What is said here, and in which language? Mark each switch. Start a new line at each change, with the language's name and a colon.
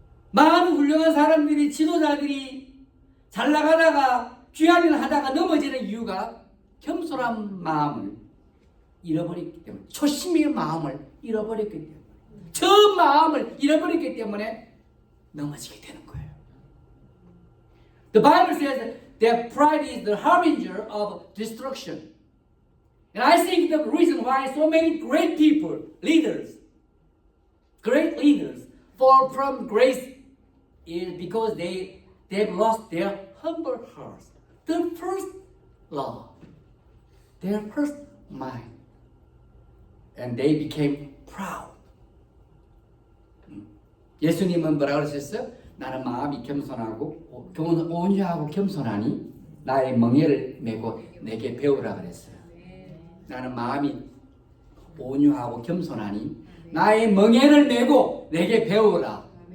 Korean: 많은 훌륭한 사람들이 지도자들이 잘 나가다가 귀한 일을 하다가 넘어지는 이유가 겸손한 마음을 잃어버렸기 때문에, 초심의 마음을 잃어버렸기 때문에, 처음 마음을 잃어버렸기 때문에 넘어지게 되는 거예요.
English: The Bible says that pride is the harbinger of destruction. And I think the reason why so many great people, great leaders, fall from grace is because they've lost their humble hearts, their first love, their first mind, and they became proud.
Korean: 예수님은 뭐라고 하셨어요? 나는 마음이 겸손하고 온유하고 겸손하니 나의 멍에를 메고 내게 배우라 그랬어요. 나는 마음이 온유하고 겸손하니 나의 멍에를 메고 내게 배우라.